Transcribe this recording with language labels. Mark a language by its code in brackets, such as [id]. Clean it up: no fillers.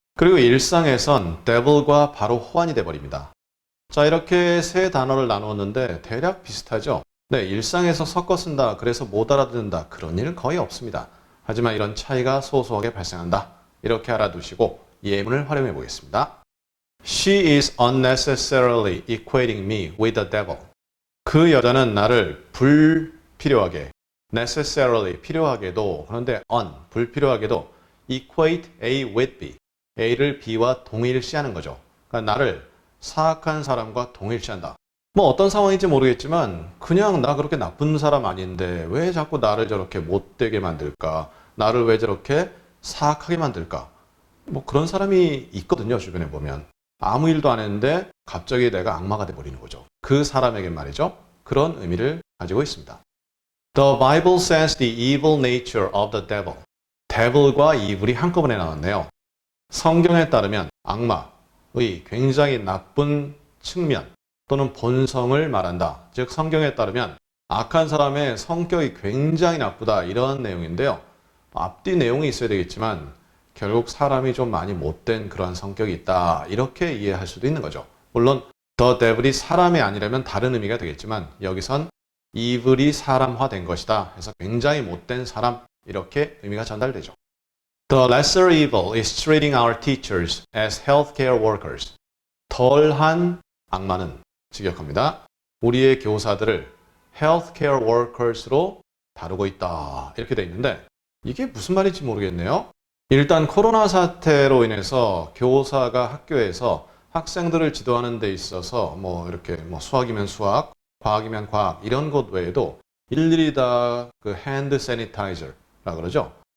[ko] 그리고 일상에선 devil과 바로 호환이 돼버립니다. 자, 이렇게 세 단어를 나누었는데 대략 비슷하죠? 네, 일상에서 섞어 쓴다, 그래서 못 알아듣는다, 그런 일은 거의 없습니다. 하지만 이런 차이가 소소하게 발생한다. 이렇게 알아두시고 예문을 활용해 보겠습니다. [en] She is unnecessarily equating me with the devil. [ko] 그 여자는 나를 불필요하게, necessarily, 필요하게도, 그런데 불필요하게도 [en] equate A with B. [ko] A를 B와 동일시하는 거죠. 그러니까 나를 사악한 사람과 동일시한다. 어떤 상황인지 모르겠지만 그냥 나 그렇게 나쁜 사람 아닌데 왜 자꾸 나를 저렇게 못되게 만들까? 나를 왜 저렇게 사악하게 만들까? 그런 사람이 있거든요, 주변에 보면. 아무 일도 안 했는데 갑자기 내가 악마가 돼버리는 거죠. 그 사람에게 말이죠. 그런 의미를 가지고 있습니다. [en] The Bible says the evil nature of the devil. [ko] devil과 evil이 한꺼번에 나왔네요. 성경에 따르면 악마의 굉장히 나쁜 측면 또는 본성을 말한다. 즉 성경에 따르면 악한 사람의 성격이 굉장히 나쁘다, 이런 내용인데요. 앞뒤 내용이 있어야 되겠지만 결국 사람이 좀 많이 못된 그러한 성격이 있다, 이렇게 이해할 수도 있는 거죠. 물론 the devil이 사람이 아니라면 다른 의미가 되겠지만 여기선 evil이 사람화된 것이다 해서 굉장히 못된 사람, 이렇게 의미가 전달되죠. [en] The lesser evil is treating our teachers as healthcare workers. [ko] 덜한 악마는, 직역합니다. 우리의 교사들을 healthcare workers로 다루고 있다, 이렇게 돼 있는데 이게 무슨 말인지 모르겠네요. 일단 코로나 사태로 인해서 교사가 학교에서 학생들을 지도하는 데 있어서 이렇게 수학이면 수학, 과학이면 과학, 이런 것 외에도 일일이 다 그 핸드 세니타이저라 그러죠.